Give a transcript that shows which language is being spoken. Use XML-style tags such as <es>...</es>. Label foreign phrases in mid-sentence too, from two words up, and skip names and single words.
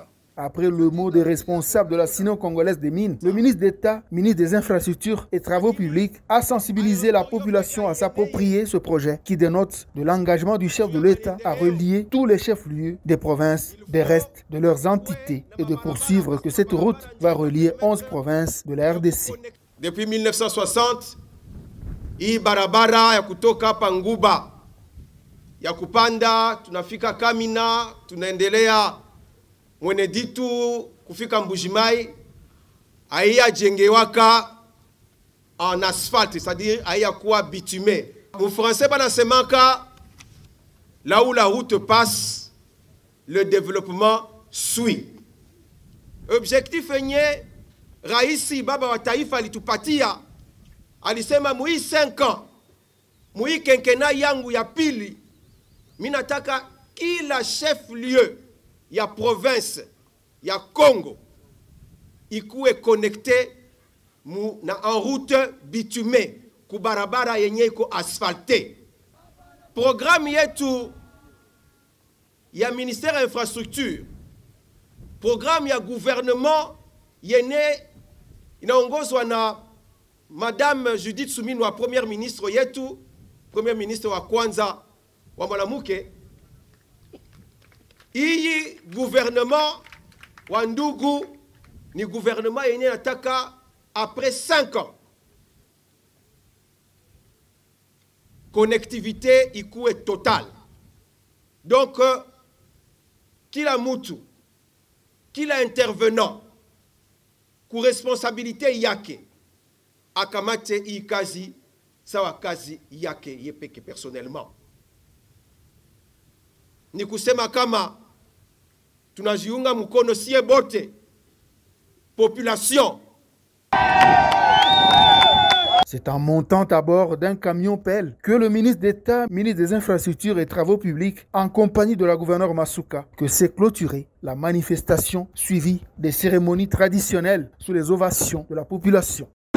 <fr>Après le mot des responsables de la sino-congolaise des mines, le ministre d'État, ministre des Infrastructures et Travaux publics, a sensibilisé la population à s'approprier ce projet qui dénote de l'engagement du chef de l'État à relier tous les chefs-lieux des provinces des restes de leurs entités et de poursuivre que cette route va relier 11 provinces de la RDC. Depuis 1960,</fr> <sw>hii barabara ya kutoka hapa Ngouba ya kupanda tunafika Kamina, tunaendelea Mweneditu kufika Mbuji-Mayi haiyajengewaka</sw> <fr>en asphalte, c'est-à-dire</fr> <sw>haiyakuwa bitumé.</sw> <fr>Mon français banasemaka là où la route passe, le développement suit.</fr> <sw>Objectif yenye Raisi baba wa taifa alitupatia, alisema mui 5 ans, mui kenkena yangu ya pili, minataka kila</sw> <fr>chef lieu</fr> <sw>ya province ya Congo ikuwe</sw> <fr>connecté en route bitumée</fr> <sw>ku barabara yenye iko asphalté. programme yetu ya</sw> <fr>ministère de l'infrastructure,</fr> <sw>programme ya gouvernement yene inaongozwa na Madame Judith Suminwa,</sw> <fr>première ministre</fr> <sw>yetu,</sw> <fr>premier ministre</fr> <sw>wa kwanza wa mwanamke. Iyi gouvernement wa ndugu ni gouvernement yene nataka</sw> <fr>après 5 ans connectivité</fr> <sw>ikuwe totale. Donc kila mutu, kila intervenant ku responsabilité yake akamate hii kazi sawa kazi yake yepeke personnellement. Ni kusema kama tunajiunga mkono sie bote population.</sw> <fr>C'est en montant à bord d'un camion pelle que le ministre d'État, ministre des Infrastructures et Travaux Publics, en compagnie de la gouverneure Masuka, que s'est clôturée la manifestation suivie des cérémonies traditionnelles sous les ovations de la population.</fr>